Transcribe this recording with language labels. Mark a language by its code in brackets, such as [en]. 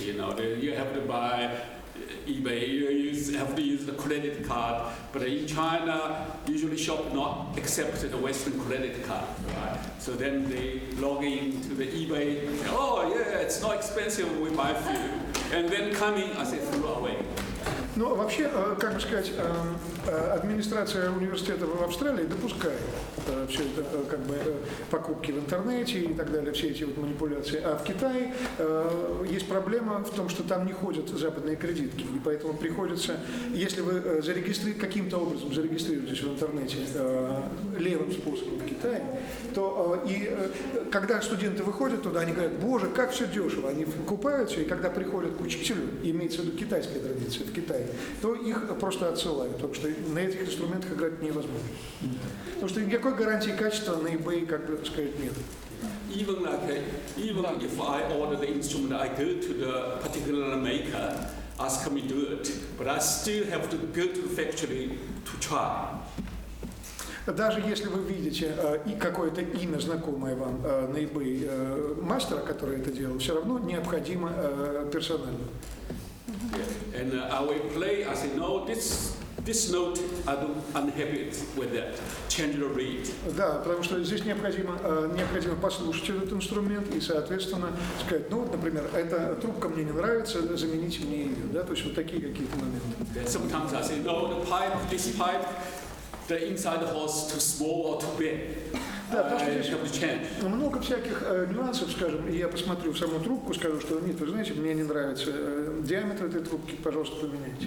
[en] You have to buy eBay. You have to use the credit card. But in China, usually shop not accept the Western credit card, right? So then they log into the eBay. Oh yeah, it's not expensive. We buy a few, and then coming, I say throw away. [ru] Ну, вообще, как бы сказать, администрация университета в Австралии допускает все это, как бы, покупки в интернете и так далее, все эти вот манипуляции. А в Китае есть проблема в том, что там не ходят западные кредитки, и поэтому приходится, если вы каким-то образом зарегистрируетесь в интернете левым способом в Китае, то и когда студенты выходят туда, они говорят: боже, как все дешево, они покупают все, и когда приходят к учителю, имеется в виду китайская традиция в Китае, то их просто отсылают, потому что на этих инструментах играть невозможно. Потому что никакой гарантии качества на eBay, как бы сказать, нет. [en] Even if I order the instrument, I go to the particular maker, ask me to do it, but I still have to go to the factory to try. [ru] Даже если вы видите какое-то имя, знакомое вам на eBay мастера, который это делал, все равно необходимо персонально. [en] Yeah. And I will play. I say no. This note I'm unhappy with that. Change the reed. [ru] Да, потому что здесь необходимо послушать этот инструмент и, соответственно, сказать: ну вот, например, эта трубка мне не нравится, замените мне ее, да, то есть вот такие какие-то моменты. [en] Yeah, sometimes I say no. This pipe, the inside the hose too small or too big. [ru] Да, потому что здесь много всяких нюансов, скажем, и я посмотрю в саму трубку, скажу, что нет, вы знаете, мне не нравится диаметр этой трубки, пожалуйста, поменяйте.